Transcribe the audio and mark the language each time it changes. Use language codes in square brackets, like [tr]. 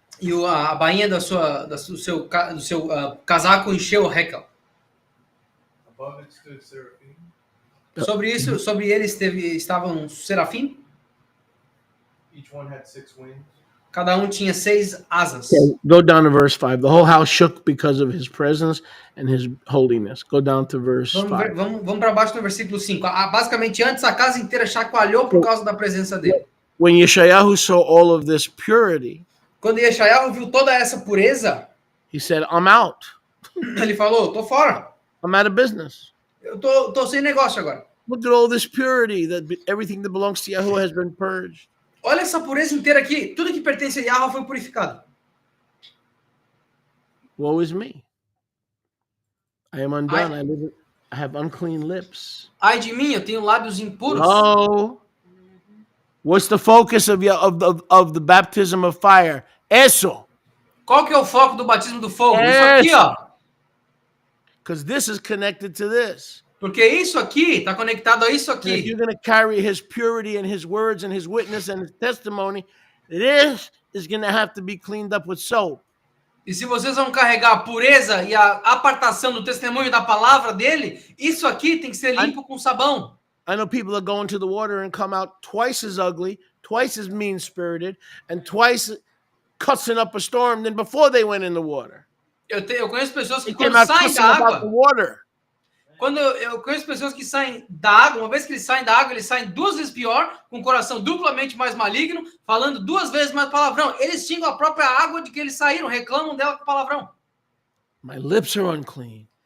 [pt] E a bainha do seu casaco encheu o Hekel. [en] Above it stood seraphim. [pt] Sobre ele estavam serafim. [en] Each one had 6 wings. [pt] Cada um tinha 6 asas. [en] Okay, go down to verse 5. The whole house shook because of his presence and his holiness. Go down to verse 5. [pt] Vamos para baixo no versículo 5. Basicamente, antes a casa inteira chacoalhou por causa da presença dele. [en] When Yeshayahu saw all of this purity, [pt] Quando Yeshayahu viu toda essa pureza, [en] he said, I'm out. [pt] ele falou, tô fora. [en] I'm out of business. [pt] Eu tô sem negócio agora. [en] Look at all this purity, that everything that belongs to Yahuwah has been purged. [pt] Olha essa pureza inteira aqui. Tudo que pertence a Yahweh foi purificado. [en] Woe is me. I am undone. I have unclean lips. [pt] Ai de mim, eu tenho lábios impuros. [en] Oh, what's the focus of the baptism of fire? [pt] Eso. Qual que é o foco do batismo do fogo? Isso aqui, ó. [en] Because this is connected to this. [pt] Porque isso aqui está conectado a isso [en] And if [pt] aqui. [en] you're going to carry his purity and his words and his witness and his testimony, this is going to have to be cleaned up with soap. [pt] E se vocês vão carregar a pureza e a apartação do testemunho da palavra dele, isso aqui tem que ser limpo com sabão. [en] I know people that go into the water and come out twice as ugly, twice as mean-spirited, and twice cussing up a storm than before they went in the water. [pt] Eu conheço pessoas que [en] They came [pt] quando [en] out [pt] saem [en] cussing [pt] da [en] about the [pt] água, [en] water. [pt] quando eu conheço pessoas que saem da água, uma vez que eles saem da água, eles saem 2 vezes pior, com o coração duplamente mais maligno, falando 2 vezes mais palavrão. Eles xingam a própria água de que eles saíram, reclamam dela com palavrão. [en] My lips are unclean.